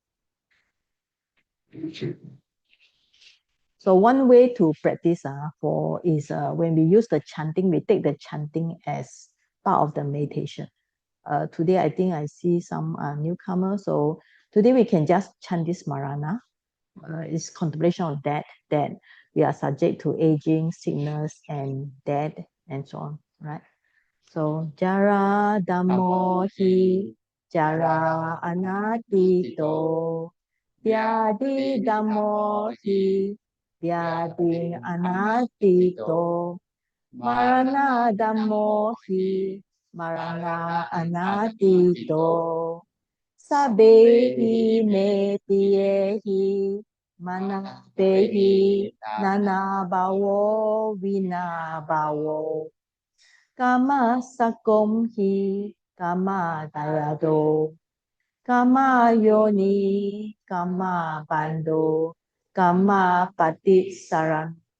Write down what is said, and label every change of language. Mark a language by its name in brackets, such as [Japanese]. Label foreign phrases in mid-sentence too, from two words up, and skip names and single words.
[English] So one way to practice is when we use the chanting, we take the chanting as part of the meditation. Today I think I see some newcomers. So today we can just chant this Marana. It's contemplation of that we are subject to aging, sickness, and death, and so on, right? [Pali] So Jara Dhammo Hi Jara Anatito Vyadi Dhammo Hi Vyadi Anatito Marana Dhammo Hi Marana Anatito Sabehi Metiehi Manapehi Nana Bawo Vina Bawo Kama Sakomhi Kama Dayado Kama Yoni Kama Bando Kama Patisaran